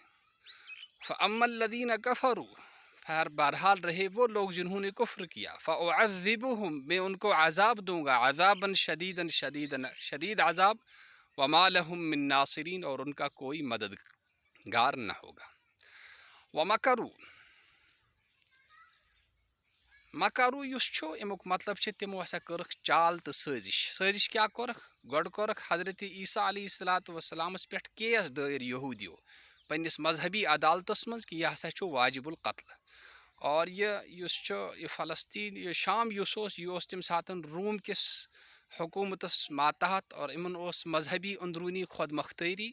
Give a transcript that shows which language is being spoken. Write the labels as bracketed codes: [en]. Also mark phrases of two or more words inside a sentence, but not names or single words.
[ar] فأما الذین کفروا، [ur] پھر بہرحال رہے وہ لوگ جنہوں نے کفر کیا، فأعذبہم، میں ان کو عذاب دوں گا، عذابا شدید عذاب، [ar] وما لہم من ناصرین، [ur] اور ان کا کوئی مددگار نہ ہوگا۔ [ks] ومکروا، مکرو یُس چھُ، امیُک مطلب چھِ تِمو ہسا کٔرٕکھ چال تہٕ سٲزش کیٛاہ کوٚرکھ؟ گۄڈٕ کوٚرکھ حضرت عیسیٰ [ar] علیہ الصلوۃ والسلامس [ks] پٮ۪ٹھ کیس دٲیر یہوٗدیو پنٛنِس مذہبی عدالتس منٛز کہِ یہِ ہسا چھُ واجب القتل، اور یُس چھُ یہِ فلسطین، یہِ شام یُس اوس، یہِ اوس تَمہِ ساتہٕ روم کِس حکوٗمتس ماتحت، اور یِمن اوس مذہبی أنٛدروٗنی خۄد مۄختٲری۔